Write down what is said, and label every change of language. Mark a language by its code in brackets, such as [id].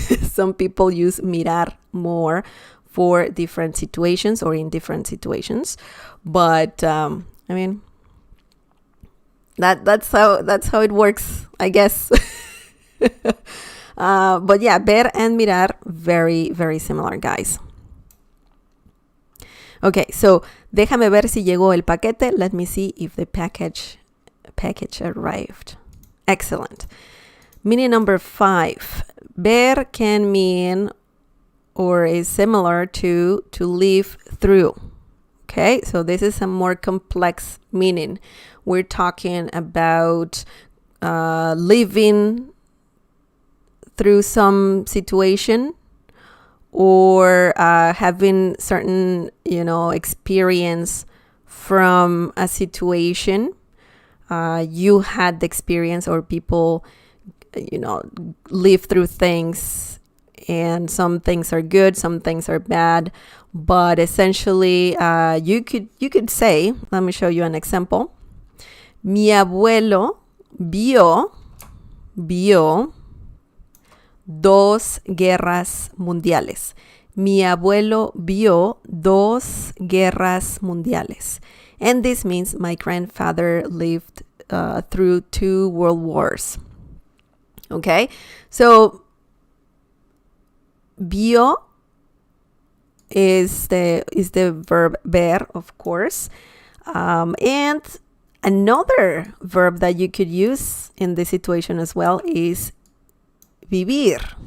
[en] Some people use mirar more for different situations, or in different situations. But I mean, that's how it works, I guess. But yeah, ver and mirar, very, very similar, guys. Okay, so [es] déjame ver si llegó el paquete. [en] Let me see if the package arrived. Excellent. Meaning number 5. Ver can mean, or is similar to live through. Okay, so this is a more complex meaning. We're talking about living through some situation, or having certain, experience from a situation. You had the experience, or people, live through things, and some things are good, some things are bad. But essentially, you could say, let me show you an example. [es] Mi abuelo vio 2 guerras mundiales. Mi abuelo vio 2 guerras mundiales. [en] And this means my grandfather lived through 2 world wars. Okay? So, vio is the verb ver, of course. And another verb that you could use in this situation as well is vivir.